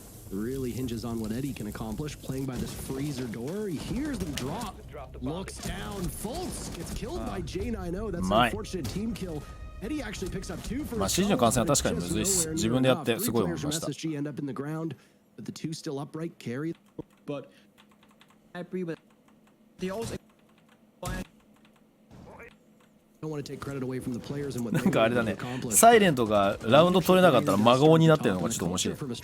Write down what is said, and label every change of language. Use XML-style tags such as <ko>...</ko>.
<en>Really hinges on what Eddie can accomplish playing by this freezer door. He hears them drop, looks down, Fultz gets killed by J90. That's an unfortunate team kill. Eddie actually picks up 2 for</en> <ja>まあ CG の観戦は確かにむずいっす。自分でやってすごい思いました。</ja> <en>But the two still upright carry. But I agree with they also don't want to take credit away from the players and what</en> <ja>なんかあれだね。サイレントがラウンド取れなかったら真顔になってるのがちょっと面白い。</ja>